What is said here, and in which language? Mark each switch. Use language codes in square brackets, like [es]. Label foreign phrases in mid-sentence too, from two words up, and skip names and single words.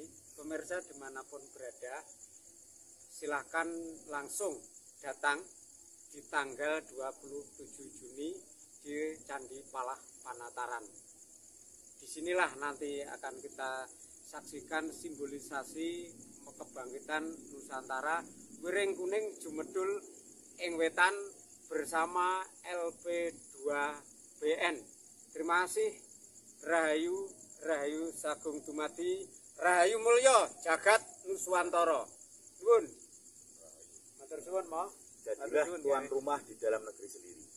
[id] Pemirsa dimanapun berada, silahkan langsung datang di tanggal 27 Juni di Candi Palah Panataran. Disinilah nanti akan kita saksikan simbolisasi kebangkitan Nusantara, Wiring Kuning Jumedul ing Wetan bersama LP2BN. Terima kasih. [jv] Rahayu, Rahayu Sagung Dumadi, Rahayu Mulya Jagat Nuswantara. Nuwun. Matur suwun, Mo. [id] Jadilah tuan rumah di dalam negeri sendiri.